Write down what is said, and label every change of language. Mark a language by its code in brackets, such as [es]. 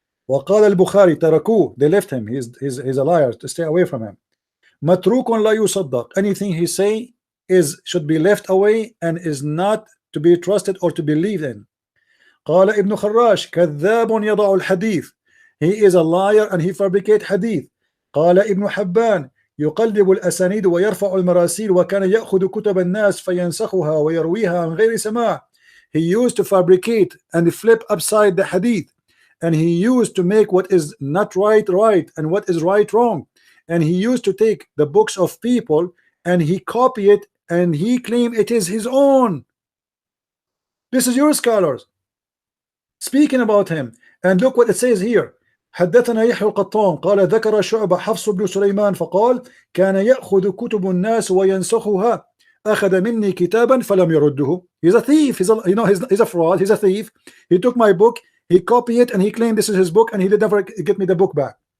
[ar] وقال البخاري تركوه, [en] they left him, he's a liar, to stay away from him. [ar] متروك لا يصدق, [en] anything he say should be left away and is not to be trusted or to believe in. [ar] قال ابن خراش كذاب يضع الحديث, [en] he is a liar and he fabricates hadith. [ar] قال ابن حبان يقلب الأسانيد ويرفع المراسيل وكان يأخذ كتب الناس فينسخها ويرويها عن غير سماع. [en] He used to fabricate and flip upside the hadith, and he used to make what is not right and what is right wrong, and he used to take the books of people and he copy it and he claim it is his own. This is your scholars speaking about him. And look what it says here. [ar] حدثنا يحيى القطان قال ذكر شعبة حفص بن سليمان فقال كان يأخذ كتب الناس وينسخها أخذ مني كتابا فلم يرده. [en] He's a thief. He's a fraud. He's a thief. He took my book, he copied it, and he claimed this is his book, and he did never get me the book back.